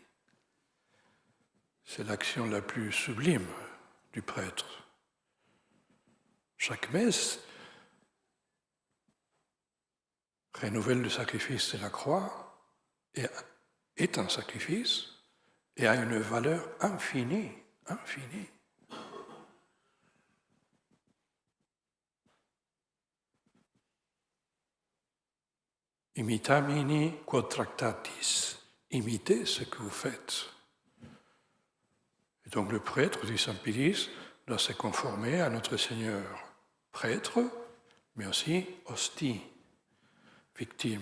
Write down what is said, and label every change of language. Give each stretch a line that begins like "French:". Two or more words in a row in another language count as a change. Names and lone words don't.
French: C'est l'action la plus sublime du prêtre. Chaque messe renouvelle le sacrifice de la croix et est un sacrifice et a une valeur infinie, infinie.
Latin: Imitamini quod tractatis.
French: Imitez ce que vous faites. Et donc le prêtre, dit saint Pilice, doit se conformer à notre Seigneur prêtre, mais aussi hostie, victime.